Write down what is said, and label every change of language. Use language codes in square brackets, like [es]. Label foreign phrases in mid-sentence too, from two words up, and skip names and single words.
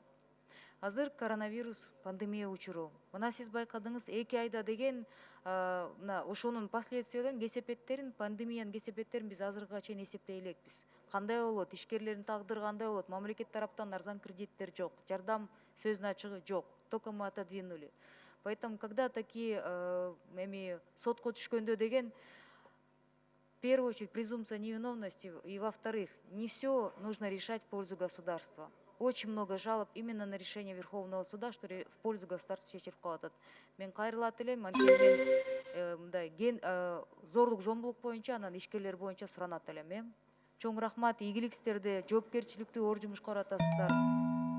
[ky] Азыр коронавирус пандемия учуру. Мына сиз байкадыңыз, 2 айда деген мына ошонун последствияларын, кесепеттерин, пандемиянын кесепеттерин биз азыркыга чейин эсептей элекпиз. Кандай болот? Ишкерлердин тагдыры кандай болот? Мамлекет тараптан арзан кредиттер жок, жардам сөзүнүн ачыгы жок. [ru] Только мы отодвинули. Поэтому, когда такие [ky] эми сотко түшкөндө деген, [ru] в первую очередь, презумпция невиновности, и во-вторых, не все нужно решать в пользу государства. Очень много жалоб именно на решение Верховного суда, что в пользу государства [ky] чечилип калат. Мен кайрылат элем, анткени мен мындай зордук зомбулук боюнча, анан ишкерлер боюнча суранат элем. Чоң рахмат, ийгилик сиздерде, жоопкерчиликтүү оор жумушка баратасыздар.